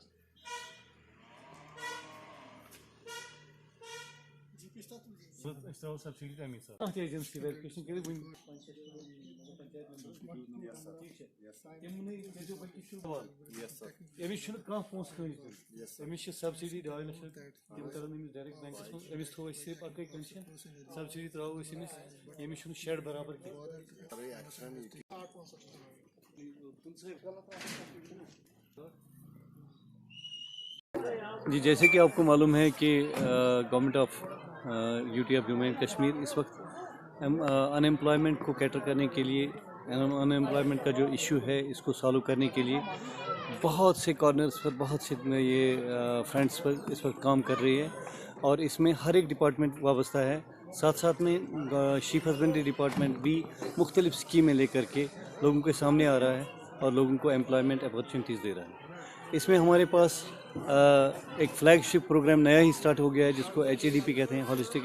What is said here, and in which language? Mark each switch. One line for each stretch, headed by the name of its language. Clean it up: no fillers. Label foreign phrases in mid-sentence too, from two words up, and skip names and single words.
Kashmiri: ترٛاوو سبسڈی تمی ساتہٕ کانٛہہ تہِ
English: agency verification
Kashmiri: کٔرِتھ وٕنۍ أمِس چھُنہٕ کانٛہہ پونٛسہٕ کٲنٛسہِ دیُن أمِس چھِ سبسڈی 2 لچھ رۄپیہِ تِم ترن أمِس
English: direct banks
Kashmiri: منٛز أمِس تھوٚو اَسہِ صرف اَکٕے کنڈِشن سبسڈی ترٛاوو أسۍ أمِس أمِس چھُنہٕ شیڈ برابر
Urdu: کینٛہہ جی جیسے کہ آپ کو معلوم ہے کہ گورنمنٹ آف UT آف جموں اینڈ کشمیر اس وقت ان ایمپلائمنٹ کو کیٹر کرنے کے لیے ان ایمپلائمنٹ کا جو ایشو ہے اس کو سالو کرنے کے لیے بہت سے کارنرز پر بہت سے یہ فرنٹس پر اس وقت کام کر رہی ہے اور اس میں ہر ایک ڈپارٹمنٹ وابستہ ہے ساتھ میں
English: sheep husbandry department
Urdu: بھی مختلف اسکیمیں لے کر کے لوگوں کے سامنے آ رہا ہے اور لوگوں کو
English: employment opportunities
Urdu: دے رہا ہے اس میں ہمارے پاس ایک
English: flagship program
Urdu: نیا ہی اسٹارٹ ہو گیا ہے جس کو HADP کہتے ہیں ہالسٹک